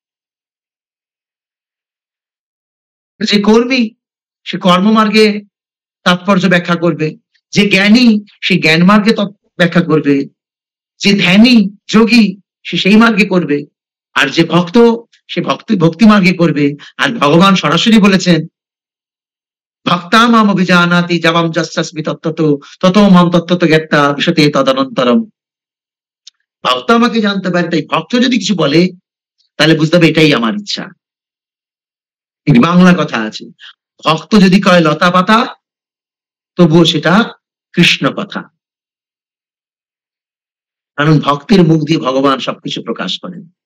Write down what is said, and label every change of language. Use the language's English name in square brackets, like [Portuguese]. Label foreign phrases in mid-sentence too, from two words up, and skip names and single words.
[Bangla] যে কর্মী সে কর্মমার্গে তাৎপর্য ব্যাখ্যা করবে, যে জ্ঞানী সে জ্ঞান মার্গে ব্যাখ্যা করবে, যে ধ্যানী যোগী সে সেই মার্গে করবে, আর যে ভক্ত সে ভক্তি মার্গে করবে। আর ভগবান সরাসরি বলেছেন, [Sanskrit] ভক্তা মাম অভিজানাতি যাবাম যস্যাস্মি তত্ত্বতো ততো মাম তত্ত্বতো জ্ঞাত্বা বিশতে তদনন্তরম। [Bangla] ভক্ত আমাকে জানতে পারে, তাই ভক্ত যদি কিছু বলে তাহলে বুঝতে হবে এটাই আমার ইচ্ছা। বাংলা কথা আছে, ভক্ত যদি কয় লতা পাতা তবুও সেটা কৃষ্ণ কথা। কারণ ভক্তের মুখ দিয়ে ভগবান সবকিছু প্রকাশ করেন।